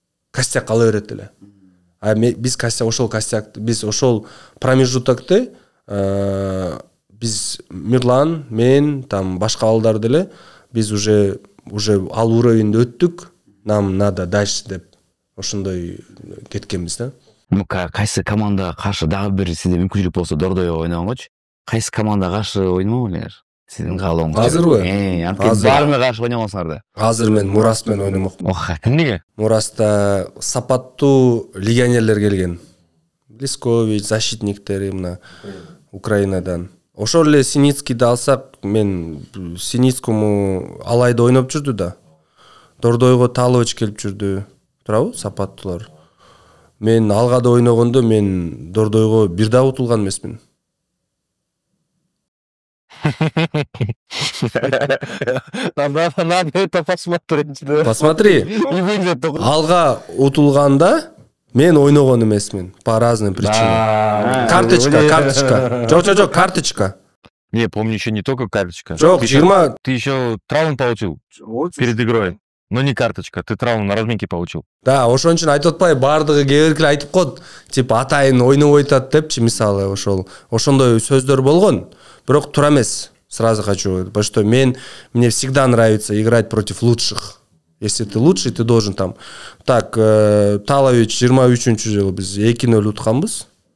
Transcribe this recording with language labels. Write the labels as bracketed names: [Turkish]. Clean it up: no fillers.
[Kyrgyz] Костяк кала берет эле. Биз костяк, биз ошол промежутокты биз Мирлан, мен, там башка балдар деле биз уже ал уровеньде өттүк. [Russian] Нам надо дальше [Kyrgyz] деп ошондой кеткенбиз да. Кайсы командага каршы дагы бир сизде мүмкүнчүлүк болсо Дордойго ойногончу, кайсы командага каршы ойномок элеңер? Сиздин каалооңуз. Азырбы? Анткени баарына каршы ойногонсуңар да. Азыр мен Мурас менен ойномокмун. Эмнеге? Мураста сапаттуу легионерлер келген. Блискович, защитниктери мына Украинадан. Ошол эле Синицкийди алсак, мен Синицкому Алайда ойноп жүрдү да. Дордойго Талович келип жүрдү. Туурабы? Сапаттуулар. Мен алгада ойногондо мен Дордойго бир да утулган эмесмин. [Russian] Надо это посмотреть. Посмотри. [Kyrgyz] Алга утулганда мен ойногон эмесмин [Russian] по разным причинам. [Kyrgyz] Карточка. Жок, карточка. [Russian] Не, помню, еще не только карточка. [Kyrgyz] Жок, 20. [Russian] Ты еще травму получил перед игрой. Но не карточка, ты травму на разминке получил. [Kyrgyz] Да, ошон үчүн айтып атпай, бардыгы кээ айтып коет. Типа атайын ойноп атат депчи, мисалы ошондой сөздөр болгон. Бирок туура эмес. [Russian] Сразу хочу, потому что мне всегда нравится играть против лучших. Если ты лучший, ты должен там. [Kazakh] Так, Талович 23-ші жылы біз 2-0 ұтқанбыз.